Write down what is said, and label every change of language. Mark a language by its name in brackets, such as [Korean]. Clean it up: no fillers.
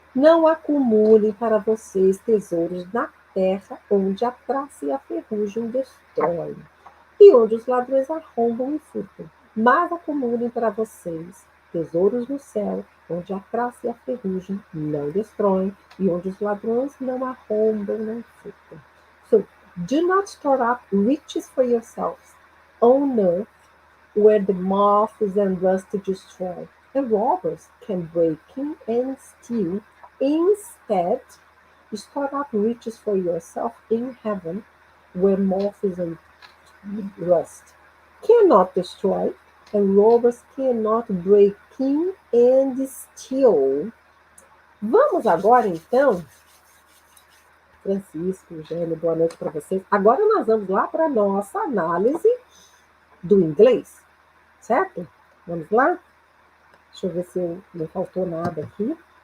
[Portuguese] Não acumulem para vocês tesouros na terra, onde a traça e a ferrugem destroem, e onde os ladrões arrombam e furtam. Mas acumulem para vocês tesouros no céu, onde a traça e a ferrugem não destroem, e onde os ladrões não arrombam nem furtam. [English] So, do not store up riches for yourselves on earth, where the moths and rust destroy, and robbers can break in and steal. Instead, store up riches for yourself in heaven, where moths and rust cannot destroy, and robbers cannot break in and steal. [Portuguese] Vamos agora, então, Francisco, Eugênio, boa noite para vocês. Agora nós vamos lá para a nossa análise do inglês, certo? Vamos lá? Deixa eu ver se não faltou nada aqui.